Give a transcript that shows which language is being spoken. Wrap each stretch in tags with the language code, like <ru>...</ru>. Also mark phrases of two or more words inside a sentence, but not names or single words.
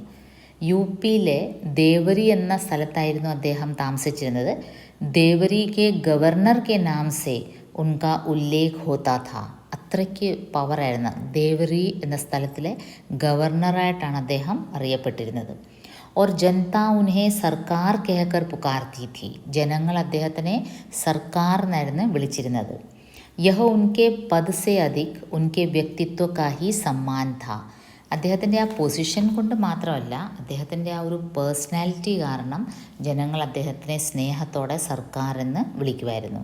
<ml>യു പിയിലെ ദേവരി എന്ന സ്ഥലത്തായിരുന്നു അദ്ദേഹം താമസിച്ചിരുന്നത്.</ml> <hi>देवरी के गवर्नर के नाम से उनका उल्लेख होता था.</hi> <ml>അത്രയ്ക്ക് പവറായിരുന്നു. ദേവരി എന്ന സ്ഥലത്തിലെ ഗവർണറായിട്ടാണ് അദ്ദേഹം അറിയപ്പെട്ടിരുന്നത്.</ml> <hi>और जनता उन्हें സർക്കാർ कहकर पुकारती थी.</hi> <ml>ജനങ്ങൾ അദ്ദേഹത്തിനെ സർക്കാർ എന്നായിരുന്നു വിളിച്ചിരുന്നത്.</ml> <hi>यह उनके पद से अधिक उनके व्यक्तित्व का ही सम्मान था.</hi> <ml>അദ്ദേഹത്തിൻ്റെ ആ പൊസിഷൻ കൊണ്ട് മാത്രമല്ല, അദ്ദേഹത്തിൻ്റെ ആ ഒരു പേഴ്സണാലിറ്റി കാരണം ജനങ്ങൾ അദ്ദേഹത്തിനെ സ്നേഹത്തോടെ സർക്കാർ എന്ന് വിളിക്കുമായിരുന്നു.</ml>